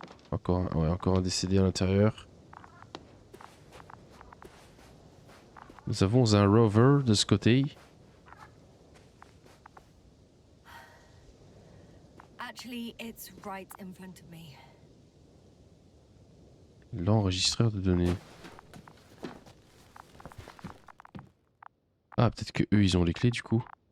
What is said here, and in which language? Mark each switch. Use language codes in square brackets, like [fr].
[fr] Encore un décédé à l'intérieur. Nous avons un rover de ce côté. [en] Actually, it's right in front of me. [fr] L'enregistreur de données. Ah, peut-être que eux ils ont les clés du coup.